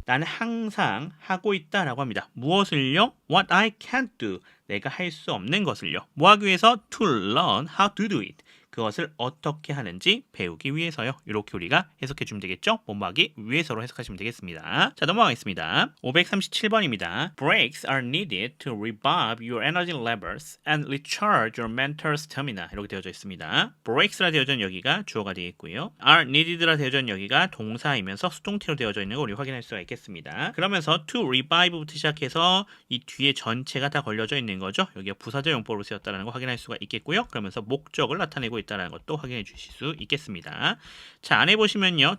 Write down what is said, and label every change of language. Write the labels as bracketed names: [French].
[Korean] 나는 항상 하고 있다라고 합니다. 무엇을요? [English] What I can't do. [Korean] 내가 할 수 없는 것을요. 뭐 하기 위해서? [English] To learn how to do it. [Korean] 그것을 어떻게 하는지 배우기 위해서요. 이렇게 우리가 해석해 주면 되겠죠? 뭐하기 위해서로 해석하시면 되겠습니다. 자, 넘어가겠습니다. 537번입니다. [English] Breaks are needed to revive your energy levels and recharge your mental stamina. [Korean] 이렇게 되어져 있습니다. breaks라 되어져 있는 여기가 주어가 되겠고요. are needed라 되어져 있는 여기가 동사이면서 수동태로 되어져 있는 거 우리 확인할 수가 있겠습니다. 그러면서 to revive부터 시작해서 이 뒤에 전체가 다 걸려져 있는 거죠. 여기가 부사절 용법으로 쓰였다는 거 확인할 수가 있겠고요. 그러면서 목적을 나타내고 있다는 것도 확인해 주실 수 있겠습니다. 자, 안에 보시면요.